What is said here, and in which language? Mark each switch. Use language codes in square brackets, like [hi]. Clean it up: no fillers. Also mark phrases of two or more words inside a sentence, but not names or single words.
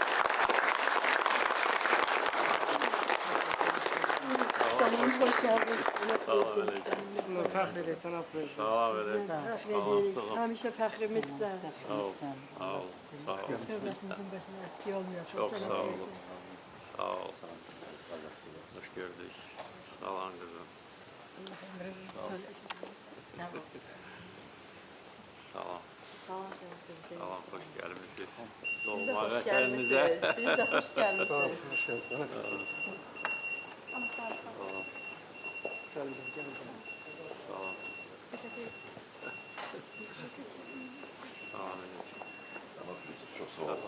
[tr] Hoş geldiniz. [az] olun, fəxr edirsən, aferin. Sağ ol, belə. Fəxr edirik. Həmişə fəxrimizsən. Sağ ol, sağ ol, sağ ol. Dövlətimizin başına əski olmuyor. [tr] Çok sağ olun. Sağ ol. Hoş gördük. Sağ olun kızım. Sağ ol. Sağ olun. Sağ olun, hoş gelmişsiniz. [az] Doğma vətənimizə. Siz də xoş gəlmisiniz. [tr] Hoş geldin. Sağ olun. Sağ olun. Çok sağ olun.